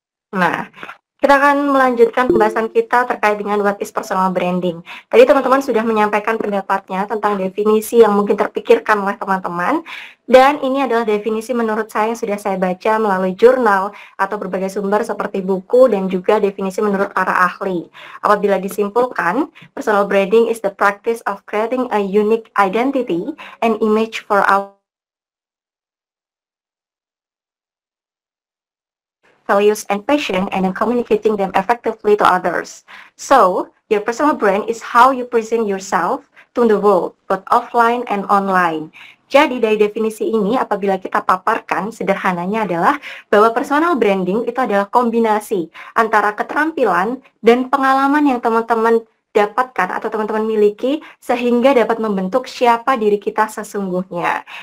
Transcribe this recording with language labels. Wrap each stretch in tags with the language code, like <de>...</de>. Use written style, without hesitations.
<id>Nah, Kita akan melanjutkan pembahasan kita terkait dengan</id> <en>what is personal branding.</en> <id>Tadi teman-teman sudah menyampaikan pendapatnya tentang definisi yang mungkin terpikirkan oleh teman-teman. Dan ini adalah definisi menurut saya yang sudah saya baca melalui jurnal atau berbagai sumber seperti buku dan juga definisi menurut para ahli. Apabila disimpulkan,</id> <en>personal branding is the practice of creating a unique identity and image for our values and passion and then communicating them effectively to others. So, your personal brand is how you present yourself to the world, both offline and online.</en> <id>Jadi dari definisi ini apabila kita paparkan sederhananya adalah bahwa personal branding itu adalah kombinasi antara keterampilan dan pengalaman yang teman-teman dapatkan atau teman-teman miliki sehingga dapat membentuk siapa diri kita sesungguhnya.</id>